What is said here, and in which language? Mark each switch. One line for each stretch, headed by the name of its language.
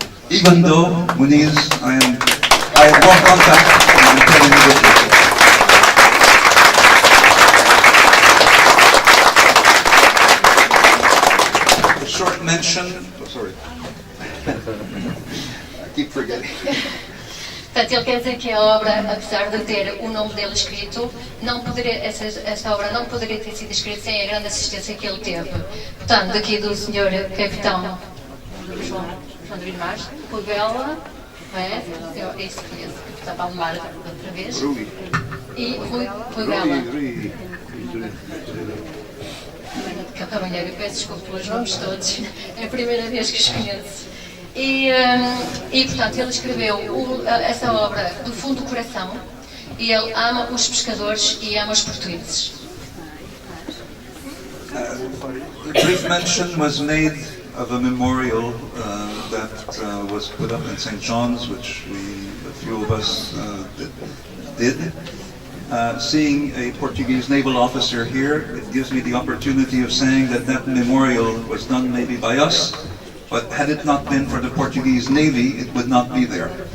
English: Even though, Muniz, I have more contact, and I'm telling you the truth. A short mention, sorry, I keep forgetting.
Portuguese: Portanto, ele quer dizer que a obra, apesar de ter o nome dele escrito, esta obra não poderia ter sido escrita sem a grande assistência que ele teve. Portanto, daqui do Sr. Capitão João de Vilmar, Rui Bela, esse conheço, Capitão Valdemar outra vez, e Rui Bela. De Cabanheiro, eu peço desculpa pelos nomes todos, é a primeira vez que os conheço. E portanto, ele escreveu essa obra do fundo do coração, e ele ama os pescadores e ama os portugueses.
English: A brief mention was made of a memorial that was put up in St. John's, which a few of us did. Seeing a Portuguese naval officer here, it gives me the opportunity of saying that that memorial was done maybe by us, but had it not been for the Portuguese Navy, it would not be there.